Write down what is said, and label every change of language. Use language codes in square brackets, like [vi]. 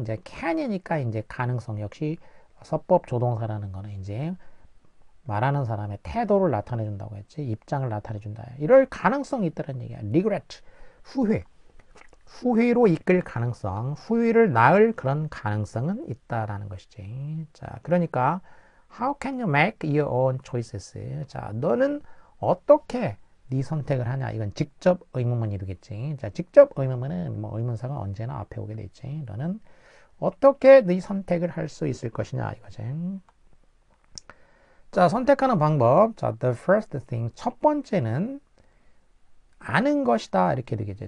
[ko] 이제 can이니까 이제 가능성 역시 서법 조동사라는 거는 이제 말하는 사람의 태도를 나타내 준다고 했지. 입장을 나타내 준다. 이럴 가능성이 있다는 얘기야. regret 후회로 이끌 가능성, 후회를 낳을 그런 가능성은 있다라는 것이지. 자, 그러니까 [en] How can you make your own choices? [ko] 자, 너는 어떻게 네 선택을 하냐? 이건 직접 의문문이 되겠지. 자, 직접 의문문은 뭐 의문사가 언제나 앞에 오게 돼 있지. 너는 어떻게 네 선택을 할 수 있을 것이냐 이거지. 자, 선택하는 방법. 자, [en] the first thing. [ko] 첫 번째는 아는 것이다. 이렇게 되겠지.